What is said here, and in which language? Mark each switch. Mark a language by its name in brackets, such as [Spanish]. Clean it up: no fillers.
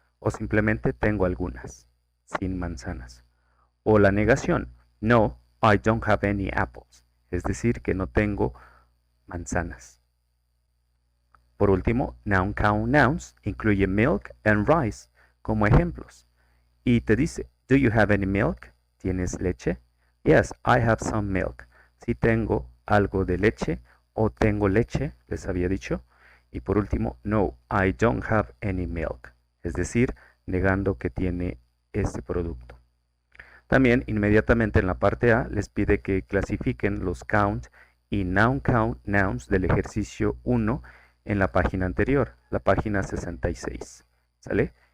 [Spanish] O simplemente tengo algunas, sin manzanas. O la negación, no, [English] I don't have any apples. [Spanish] Es decir, que no tengo manzanas. Por último, noun count nouns incluye [English] milk and rice [Spanish] como ejemplos. Y te dice, [English] do you have any milk? [Spanish] ¿Tienes leche? [English] Yes, I have some milk. [Spanish] Sí tengo algo de leche o tengo leche, les había dicho. Y por último, no, [English] I don't have any milk. [Spanish] Es decir, negando que tiene este producto. También inmediatamente en la parte A les pide que clasifiquen los count y noun count nouns del ejercicio 1 en la página anterior, la página 66. ¿Sale?